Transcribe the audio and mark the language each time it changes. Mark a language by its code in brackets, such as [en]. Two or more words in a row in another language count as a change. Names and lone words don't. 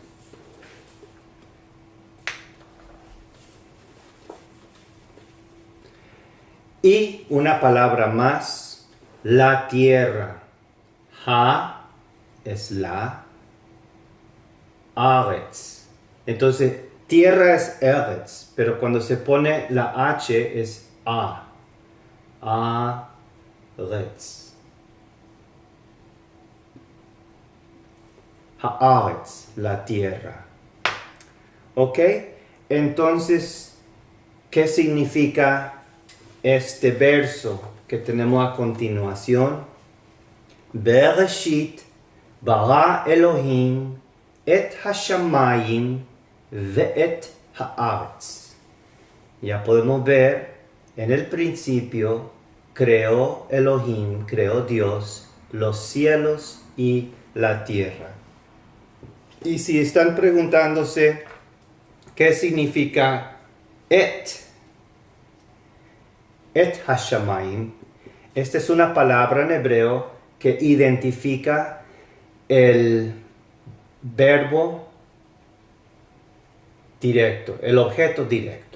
[es] Y una palabra más, la tierra. Ha es la, Aretz. Entonces, tierra es Eretz, pero cuando se pone la H es A. [he] ארץ הארץ, [es] la tierra. ¿Ok? Entonces, ¿qué significa este verso que tenemos a continuación? [he] בראשית ברא אלהים את השמים ואת הארץ. [es] Ya podemos ver, en el principio creó Elohim, creó Dios, los cielos y la tierra. Y si están preguntándose qué significa [he] את השמים, [es] esta es una palabra en hebreo que identifica el verbo directo, el objeto directo.